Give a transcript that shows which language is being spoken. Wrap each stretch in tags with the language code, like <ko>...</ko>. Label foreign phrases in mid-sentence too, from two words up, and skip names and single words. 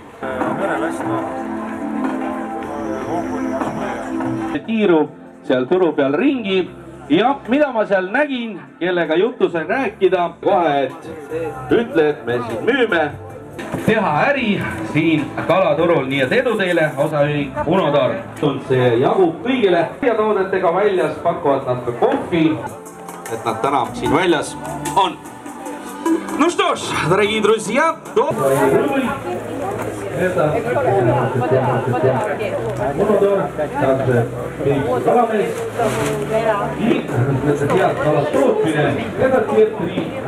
<et>Tiiru seal turu peal ringi ja mida ma seal nägin, kellega juttu sain rääkida, kohe, et ütle, et me siin müüme. Teha äri siin kalaturul, nii et edu teile, osaühing Unotar. See jagub kõigile ja toodetega väljas, pakuvad nad ka kohvi, et nad täna siin väljas on.</et> <ru>Ну что ж, дорогие друзья, Это Unotar, также каламес и</ru> <et>head kalastootmine.</et> <ru>Это те три.</ru>